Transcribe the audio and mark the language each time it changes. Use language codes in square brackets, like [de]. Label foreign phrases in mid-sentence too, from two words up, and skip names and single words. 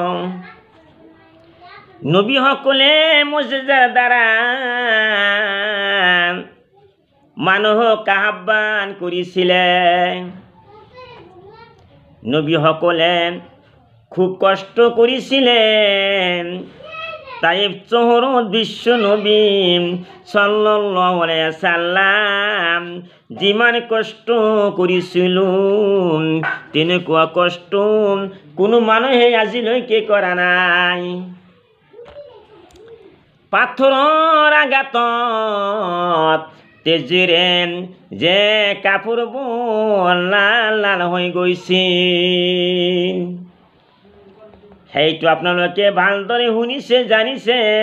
[as] নবীসকলে মুজিজাৰ দ্বাৰা মানুহক আহ্বান কৰিছিলে। নবীসকলে খুব কষ্ট কৰিছিলে। তাইফ চহৰত বিশ্ব নবী [ar] صلى الله عليه وسلم [as] যিমান কষ্ট কৰিছিল তেনেকুৱা কষ্ট কোনো মানুহে আজিলৈকে কৰা নাই। পাথৰৰ আঘাতত তেজেৰে যে কাপোৰবোৰ লাল লাল হৈ গৈছিল, সেইটো আপোনালোকে ভালদৰে শুনিছে, জানিছে।